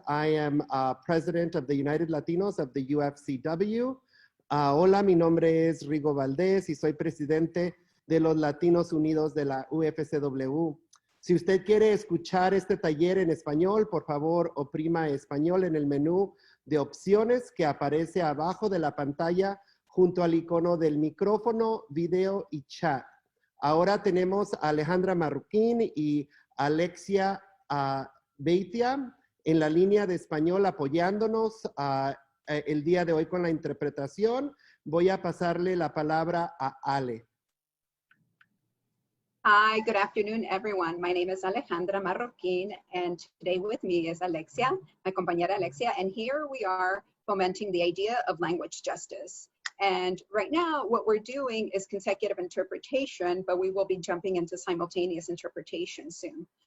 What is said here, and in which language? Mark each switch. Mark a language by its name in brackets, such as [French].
[English] I am president of the United Latinos of the UFCW. [Spanish] Hola, mi nombre es Rigo Valdez y soy presidente de los Latinos Unidos de la UFCW. Si usted quiere escuchar este taller en español, por favor, oprima español en el menú de opciones que aparece abajo de la pantalla junto al icono del micrófono, video y chat. Ahora tenemos a Alejandra Marroquín y Alexia Beitia en la línea de español apoyándonos el día de hoy con la interpretación. Voy a pasarle la palabra a Ale. [English] Hi, good afternoon, everyone. My name is Alejandra Marroquín, and today with me is Alexia, my compañera Alexia, and here we are fomenting the idea of language justice. And right now, what we're doing is consecutive interpretation, but we will be jumping into simultaneous interpretation soon.